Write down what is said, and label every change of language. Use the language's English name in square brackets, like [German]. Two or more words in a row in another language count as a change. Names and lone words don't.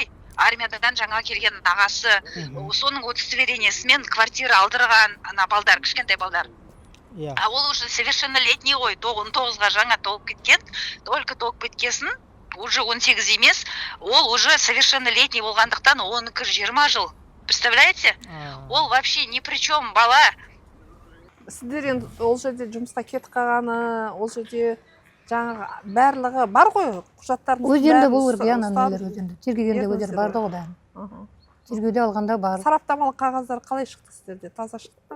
[Kazakh] Армиядан жаңа келген ағасы. Соның удостоверениесімен квартира алдырған ана балдар, кішкентай балдар. А ол [Russian] уже совершеннолетний [Kazakh] ғой, 19-ға жаңа толып кеткен, только толып кеткесін, уже 18 емес, ол [Russian] уже совершеннолетний [Kazakh] болғандықтан оныкі 20 жыл. [Russian] Представляете? Ол вообще ни при чем бала. [Kazakh] Сіздер енді ол жерде жұмысқа кетіп қалғаны, ол жерде жаңағы барлығы бар ғой, құжаттарыңыз өздерінде болу керек, нелер өздерінде. Тергегенде өздері барды ғой бәрін. Тергеуде алғанда бар. Сараптамалық қағаздар қалай шықты сіздерде? Таза шықты ма?